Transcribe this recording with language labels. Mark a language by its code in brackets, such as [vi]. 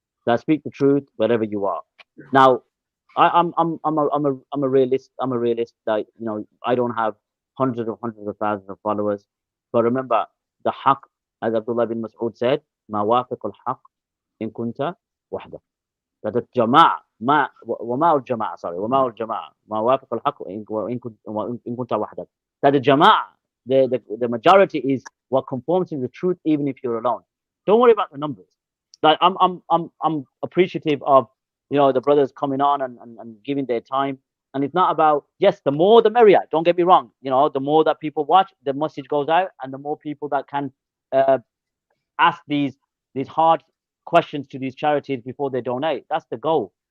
[en] That speak the truth wherever you are. Now, I'm a realist. I'm a realist. That I don't have hundreds of thousands of followers. But remember, the haqq, as Abdullah bin Mas'ud said, [ar] ما وافق الحق إن كنت وحدك. [en] That the jama'a, [ar] وما الجماعة, ما وافق الحق إن كنت وحدك. [en] That the jama'a, the majority is what conforms to the truth, even if you're alone. Don't worry about the numbers. Like I'm appreciative of the brothers coming on and giving their time. And it's not about, yes, the more the merrier. Don't get me wrong. The more that people watch, the message goes out, and the more people that can ask these hard questions to these charities before they donate. That's the goal.